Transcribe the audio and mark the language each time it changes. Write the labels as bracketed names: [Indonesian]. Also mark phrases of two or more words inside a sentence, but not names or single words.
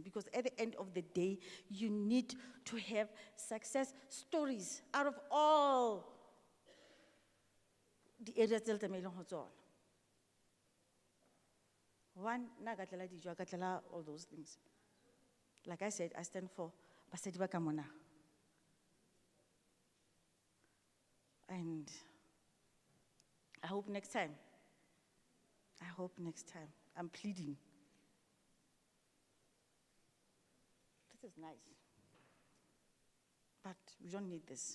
[English] Because at the end of the day, you need to have success stories out of all the areas that are mailing on. One, all those things. Like I said, I stand for [Southern Sotho] Basedi ba ka mona. [English] And I hope next time. I'm pleading. This is nice. But we don't need this.